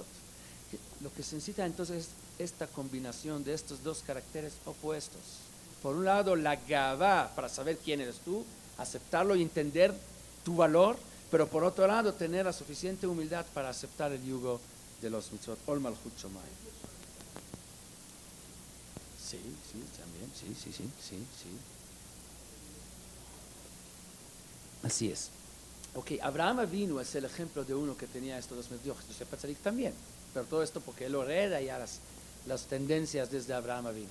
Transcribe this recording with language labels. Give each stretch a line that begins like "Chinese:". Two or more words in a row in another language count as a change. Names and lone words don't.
Spanish: Lo que se necesita entonces es esta combinación de estos dos caracteres opuestos. Por un lado, la gavá, para saber quién eres tú, aceptarlo y entender tu valor, pero por otro lado, tener la suficiente humildad para aceptar el yugo de los mitzvot.
Hebrew: עול מלכות שמים.
Spanish: Sí, también, sí. Así es. Ok, Abraham Avinu es el ejemplo de uno que tenía estos dos mitzvot. Yosef Atzadik también, pero todo esto porque él lo hereda ya las tendencias desde Abraham Avinu.